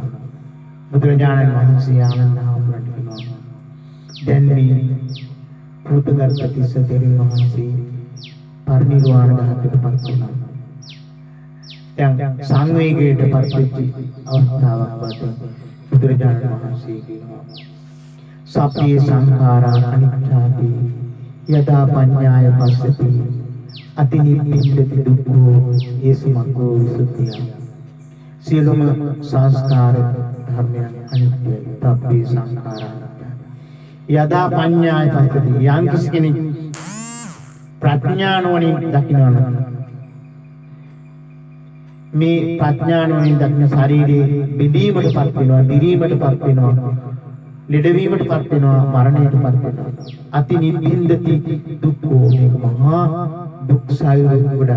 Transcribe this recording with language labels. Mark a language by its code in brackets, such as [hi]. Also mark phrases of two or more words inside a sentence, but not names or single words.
[si] බුදුරජාණන් වහන්සේ ආනන්ද හාමුදුරන්ට කියනවා දැන් මේ පුතගත තිස්ස තෙරුන් වහන්සේ පරිනිර්වාණ ධාතුවට පත් වුණා. දැන් සංවේගයට පත් වෙච්ච අවස්ථාවක් වශයෙන් බුදුරජාණන් වහන්සේ කියනවා [pi] සප්පේ සංඛාරා අනිච්චාති යදා පඤ්ඤාය පස්සති අතිනිබ්බින්දති දුක්ඛෝ ඒසුමග්ගෝ විසුද්ධිය. [si] සියලුම සංස්කාර ධර්මයන් අනිත්‍යයි. [pi] සප්පේ සංඛාරා යදා පඤ්ඤාය පස්සති [si] යම් කිසි කෙනෙක් ප්‍රඥානෝණින් දකිනවා නම් මේ ප්‍රඥානෝණින් දකින ශරීරයේ බිඳීමටපත් වෙනවා, දිරීමටපත් වෙනවා, ලෙඩවීමටපත් වෙනවා, මරණයටපත් වෙනවා. [pi] අතිනිබ්බින්දති දුක්ඛෝ [si] මේක මහා දුක් සායුර ගොඩක්.